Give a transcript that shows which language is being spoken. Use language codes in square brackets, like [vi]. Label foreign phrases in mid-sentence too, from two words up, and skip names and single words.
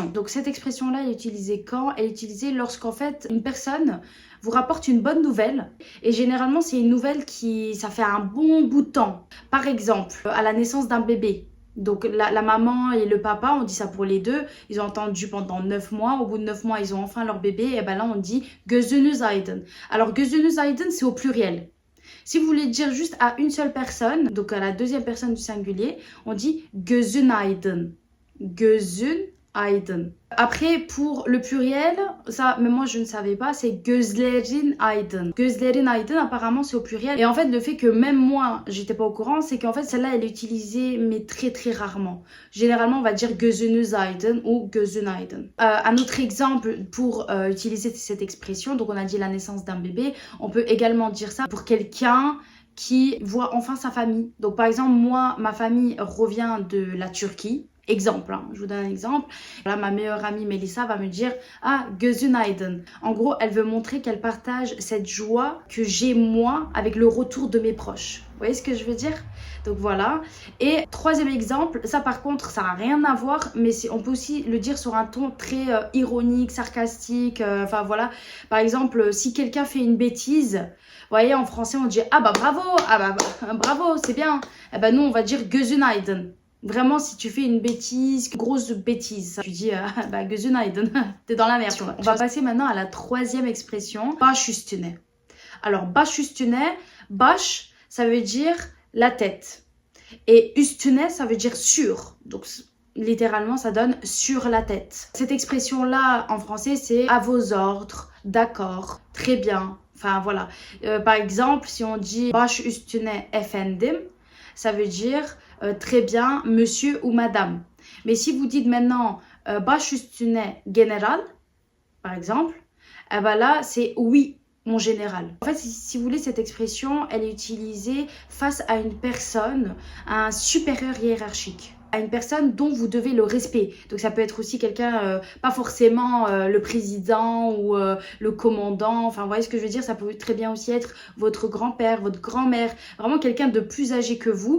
[fr] Donc cette expression-là, elle est utilisée quand? Elle est utilisée lorsqu'en fait, une personne vous rapporte une bonne nouvelle. Et généralement, c'est une nouvelle qui, ça fait un bon bout de temps. Par exemple, à la naissance d'un bébé. Donc la maman et le papa, on dit ça pour les deux, ils ont attendu pendant 9 mois. Au bout de 9 mois, ils ont enfin leur bébé. Et ben là, on dit [tr] gözünüz aydın. [fr] Alors [tr] gözünüz aydın, [fr] c'est au pluriel. Si vous voulez dire juste à une seule personne, donc à la deuxième personne du singulier, on dit [tr] gözün aydın. Gözün aydın. [fr] Après, pour le pluriel, ça, mais moi je ne savais pas, c'est [tr] gözlerin aydın. Gözlerin aydın, [fr] apparemment c'est au pluriel. Et en fait, le fait que même moi, j'étais pas au courant, c'est qu'en fait, celle-là, elle est utilisée, mais très très rarement. Généralement, on va dire [tr] gözünüz aydın [fr] ou [tr] gözün aydın. [fr] Un autre exemple pour utiliser cette expression, donc on a dit la naissance d'un bébé, on peut également dire ça pour quelqu'un qui voit enfin sa famille. Donc par exemple, moi, ma famille revient de la Turquie. Exemple, hein, je vous donne un exemple. Là, ma meilleure amie Mélissa va me dire « Ah, [tr] gözün aydın ». [fr] En gros, elle veut montrer qu'elle partage cette joie que j'ai moi avec le retour de mes proches. Vous voyez ce que je veux dire? Donc voilà. Et troisième exemple, ça par contre, ça n'a rien à voir, mais on peut aussi le dire sur un ton très ironique, sarcastique. Enfin voilà. Par exemple, si quelqu'un fait une bêtise, vous voyez, en français, on dit « Ah bah bravo, ah bah bravo, c'est bien ». Eh ben nous, on va dire « [tr] gözün aydın ». [fr] Vraiment, si tu fais une bêtise, grosse bêtise, tu dis bah [tr] gözün aydın, [fr] t'es dans la merde. On va passer maintenant à la troisième expression, [tr] baş üstüne. Alors, baş üstüne, baş, [fr] ça veut dire la tête. Et üstüne, ça veut dire sur. Donc, littéralement, ça donne sur la tête. Cette expression-là, en français, c'est à vos ordres, d'accord, très bien. Enfin, voilà. Par exemple, si on dit [tr] baş üstüne efendim, [fr] ça veut dire très bien, monsieur ou madame. Mais si vous dites maintenant [tr] baş üstüne [fr] général, par exemple, eh ben là, c'est oui, mon général. En fait, si vous voulez, cette expression, elle est utilisée face à une personne, à un supérieur hiérarchique. à une personne dont vous devez le respect. Donc ça peut être aussi quelqu'un, pas forcément le président ou le commandant, enfin vous voyez ce que je veux dire, ça peut très bien aussi être votre grand-père, votre grand-mère, vraiment quelqu'un de plus âgé que vous.